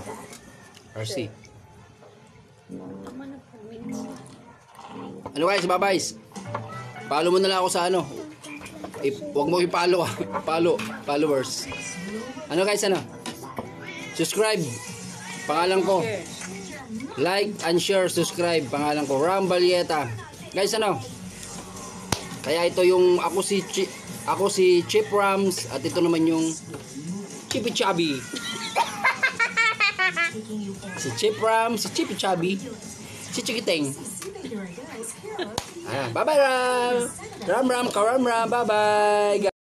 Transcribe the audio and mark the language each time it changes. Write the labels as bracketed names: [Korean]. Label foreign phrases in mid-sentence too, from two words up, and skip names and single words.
[Filipino] RC. Ano guys, bye-bye. Follow mo na lang ako sa ano. Huwag mo i-follow followers. Ano guys, ano? Subscribe. Pangalan ko. [English] Like and share, subscribe. [Filipino] Pangalan ko Ram Balyeta. Guys, ano? Kaya ito yung ako si Chip Rams at ito naman yung Chippy Chubby. Si Chip Rams, si Chippy Chubby, si Chikiteng. Bye-bye Ram. Ram, bye-bye.